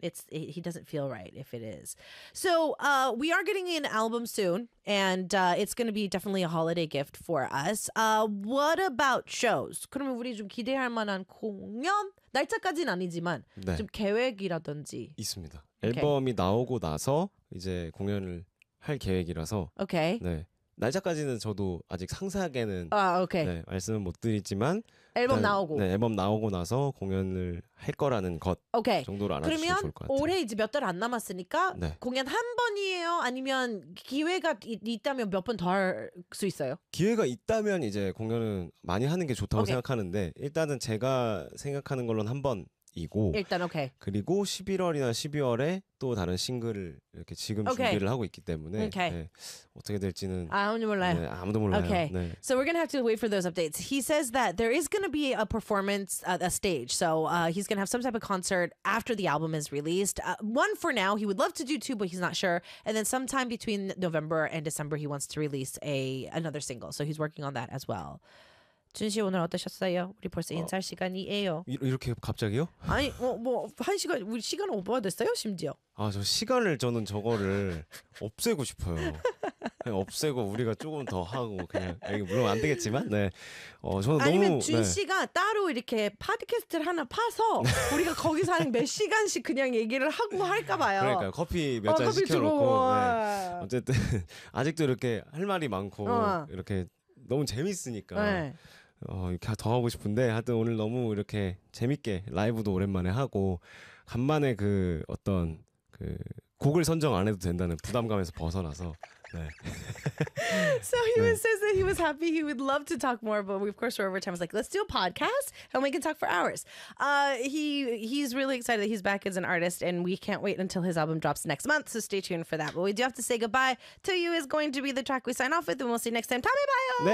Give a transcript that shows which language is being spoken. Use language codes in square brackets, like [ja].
[en] He doesn't feel right if it is. So we are getting an album soon, and it's going to be definitely a holiday gift for us. What about shows? [ko] 그러면 우리 좀 기대할 만한 공연 날짜까지는 아니지만 네. 좀 계획이라든지 있습니다. Okay. 앨범이 나오고 나서 이제 공연을 할 계획이라서 [en] okay. [ko] 네. 날짜까지는 저도 아직 상세하게는 [en] okay. [ko] 네, 말씀은 못 드리지만 앨범 나오고 네, 앨범 나오고 나서 공연을 할 거라는 것 [en] okay. [ko] 정도로 알아주시면 좋을 것 같아요. 올해 이제 몇 달 안 남았으니까 네. 공연 한 번이에요? 아니면 기회가 있다면 몇 번 더 할 수 있어요? 기회가 있다면 이제 공연은 많이 하는 게 좋다고 okay. 생각하는데 일단은 제가 생각하는 걸로는 한 번 이고 일단 오케이. Okay. 그리고 11월이나 12월에 또 다른 싱글을 이렇게 지금 [en] okay. [ko] 준비를 하고 있기 때문에 okay. 네, 어떻게 될지는 아무도 몰라요. 네, 아무도 몰라요. Okay. 네. [en] So we're going to have to wait for those updates. He says that there is going to be a performance at a stage. So he's going to have some type of concert after the album is released. One for now, he would love to do two, but he's not sure. And then sometime between November and December he wants to release another single. So he's working on that as well. 준 씨 [ko] 오늘 어떠셨어요? 우리 벌써 인사할 시간이에요. 이렇게 갑자기요? 아니 뭐한 시간 우리 시간 오버됐어요 심지어. 아 저 시간을 저는 저거를 없애고 싶어요. 그냥 없애고 우리가 조금 더 하고 그냥 물론 안 되겠지만 네. 저는 아니면 너무 준 씨가 네. 따로 이렇게 팟캐스트를 하나 파서 우리가 거기서 한 몇 시간씩 그냥 얘기를 하고 할까 봐요. 그러니까 커피 몇 잔 시켜놓고 커피 네. 어쨌든 아직도 이렇게 할 말이 많고 이렇게. 너무 재밌으니까 네. 이렇게 더 하고 싶은데 하여튼 오늘 너무 이렇게 재밌게 라이브도 오랜만에 하고 간만에 그 어떤 그 곡을 선정 안 해도 된다는 부담감에서 벗어나서 네. [en] So he was, 네. says that he was happy. He would love to talk more, but of course we're over time. He's like, let's do a podcast and we can talk for hours. He's really excited that he's back as an artist, and we can't wait until his album drops next month. So stay tuned for that. But we do have to say goodbye. To You is going to be the track we sign off with, and we'll see you next time. [ko] 다음에 봐요.